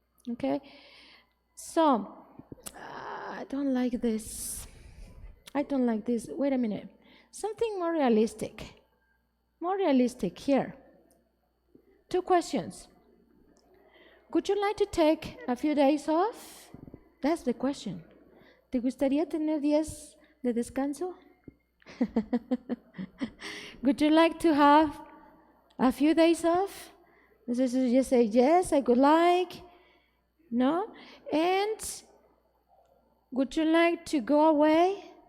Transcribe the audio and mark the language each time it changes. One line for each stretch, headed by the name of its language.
English: Okay? So, I don't like this. I don't like this. Wait a minute. Something more realistic. More realistic here. 2 questions. Would you like to take a few days off? That's the question.
Spanish: ¿Te gustaría tener días de descanso?
English: Would you like to have a few days off? So you say, yes, I would like. No? And would you like to go away?